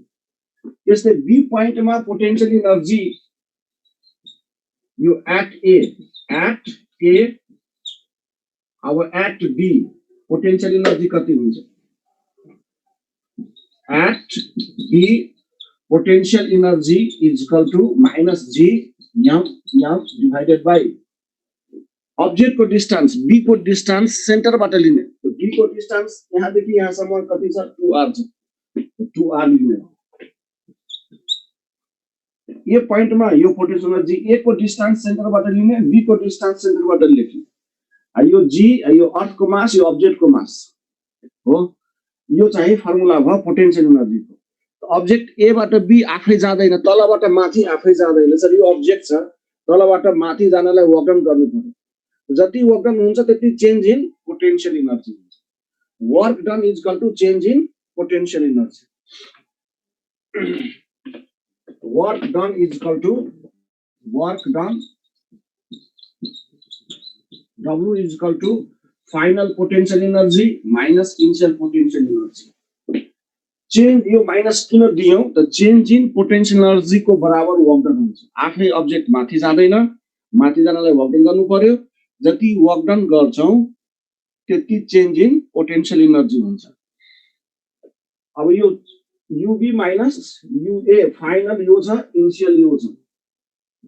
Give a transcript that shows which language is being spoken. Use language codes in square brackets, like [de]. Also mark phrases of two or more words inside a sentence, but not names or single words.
[ne] त्यसले [en] B point [ne] मा [en] potential energy [ne] यो [en] at A [ne] अब [en] at B potential energy [ne] कति हुन्छ? [en] at B potential energy is equal to minus G M M divided by object [ne] को डिस्टेंस, बी को डिस्टेंस सेन्टरबाट लिने. तो बी को डिस्टेंस यहाँदेखि यहाँसम्म कति छ? 2r छ. 2r लिने. [hi] ये पॉइंट में [ne] यो [en] potential energy [ne] ए को डिस्टेंस सेन्टरबाट लिने, बी को डिस्टेंस सेन्टरबाट लेख्ने. यो जी, यो अर्थ को मास, यो ऑब्जेक्ट को मास हो. यो चाहिँ फर्मुला भयो [en] potential energy [ne] को. ऑब्जेक्ट ए बाट बी आफै जाँदैन, तलबाट माथि आफै जाँदैन. सर यो ऑब्जेक्ट छ, तलबाट माथि जानलाई [en] work done [ne] गर्नु पर्यो. जति [en] work done [ne] हुन्छ त्यति [en] change in potential energy [ne] हुन्छ. [en] work done is equal to change in potential energy. work done is equal to work done W is equal to final potential energy minus initial potential energy. [ne] चेन्ज यो माइनस किन दियौ त? [en] change in potential energy [ne] को बराबर [en] work done [ne] हुन्छ. आफै अब्जेक्ट माथि जाँदैन, माथि जानलाई [en] work done [ne] गर्नु पर्यो. जति [en] work done [ne] गर्छौ त्यति [en] change in potential energy [ne] हुन्छ. अब यो [en] UB minus UA final [ne] यो छ, इनिशियल यो छ.